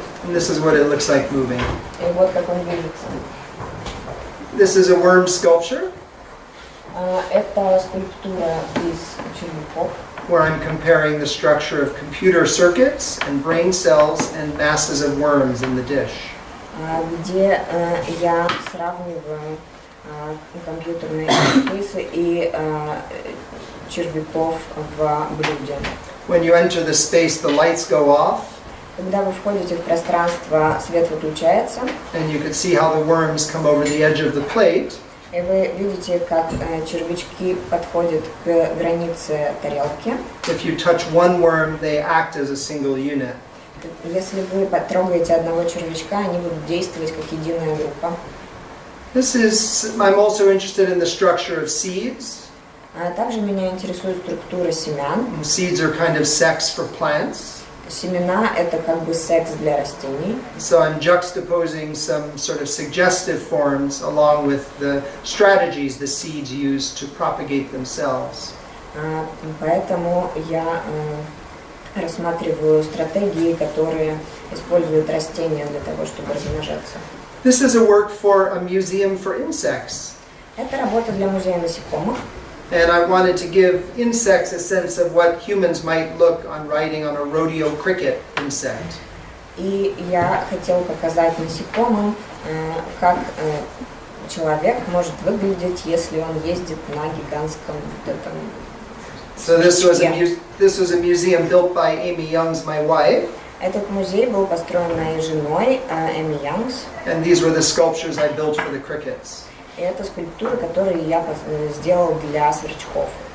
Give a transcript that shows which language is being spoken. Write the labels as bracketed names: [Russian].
[English] And this is what it looks like moving. [Russian] И вот как он движется. [English] This is a worm sculpture [Russian] Это скульптура из червяков, [English] where I'm comparing the structure of computer circuits and brain cells and masses of worms in the dish. [Russian] где я сравниваю компьютерные интерфейсы и червяков в блюде. [English] When you enter the space, the lights go off, [Russian] Когда вы входите в пространство, свет выключается, [English] and you can see how the worms come over the edge of the plate. [Russian] и вы видите, как червячки подходят к границе тарелки. [English] If you touch one worm, they act as a single unit. [Russian] Если вы потрогаете одного червячка, они будут действовать как единая группа. [English] I'm also interested in the structure of seeds. [Russian] Также меня интересует структура семян. [English] Seeds are kind of sex for plants. [Russian] Семена – это как бы секс для растений. [English] So I'm juxtaposing some sort of suggestive forms along with the strategies the seeds use to propagate themselves. [Russian] Поэтому я рассматриваю стратегии, которые используют растения для того, чтобы размножаться. [English] This is a work for a museum for insects. [Russian] Это работа для музея насекомых. [English] And I wanted to give insects a sense of what humans might look on riding on a rodeo cricket insect. [Russian] И я хотела показать насекомым, как человек может выглядеть, если он ездит на гигантском [English] So this was a museum built by Amy Youngs, my wife. [Russian] Этот музей был построен моей женой Эми Янс. [English] And these were the sculptures I built for the crickets. [Russian] И это скульптуры, которые я сделал для сверчков.